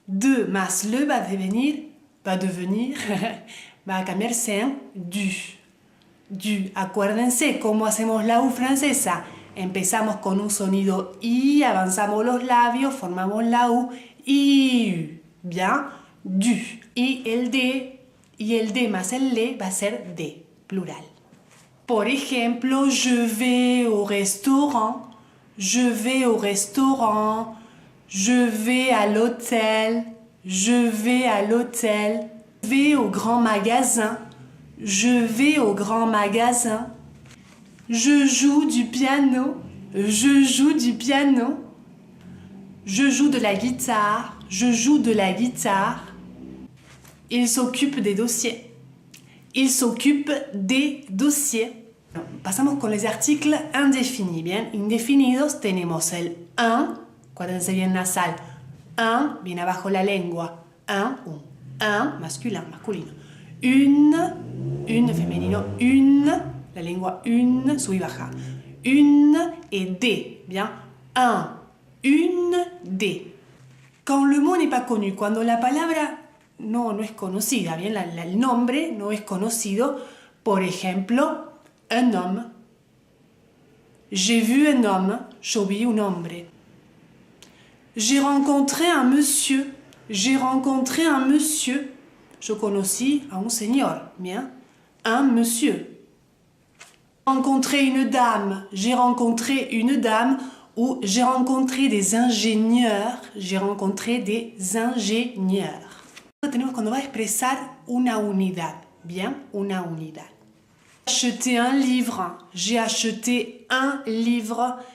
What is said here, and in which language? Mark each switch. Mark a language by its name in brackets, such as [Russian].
[Spanish] De más le va a devenir, va a cambiarse en du. Du. Acuérdense cómo hacemos la U francesa. Empezamos con un sonido I, avanzamos los labios, formamos la U, I, bien, du. Y el D más el le va a ser D, plural. [French] Por ejemplo, je vais au restaurant, je vais au restaurant, je vais à l'hôtel, je vais à l'hôtel, je vais au grand magasin, je vais au grand magasin. Je joue du piano, je joue du piano. Je joue de la guitare, je joue de la guitare. Il s'occupe des dossiers. Il s'occupe des dossiers. [Spanish] Pasamos con les articles indéfinis. Bien, indefinidos tenemos el un, acuérdense bien nasal. Un, bien abajo la lengua. Un, masculino. Une, femenino. Une. La lengua une, sube y baja. [French] Une et des. Bien. Un, une, des. [Spanish] Quand le mot n'est pas connu, cuando la palabra no es conocida, bien, el nombre no es conocido, por ejemplo, un homme. [French] J'ai vu un homme, yo vi un hombre. J'ai rencontré un monsieur. J'ai rencontré un monsieur. [Spanish] Yo conocí a un señor, bien. [French] Un monsieur. Rencontré une dame, j'ai rencontré une dame, ou j'ai rencontré des ingénieurs, j'ai rencontré des ingénieurs. Tenemos cuando va a expresar una unidad, bien, una unidad. J'ai acheté un livre. J'ai acheté un livre.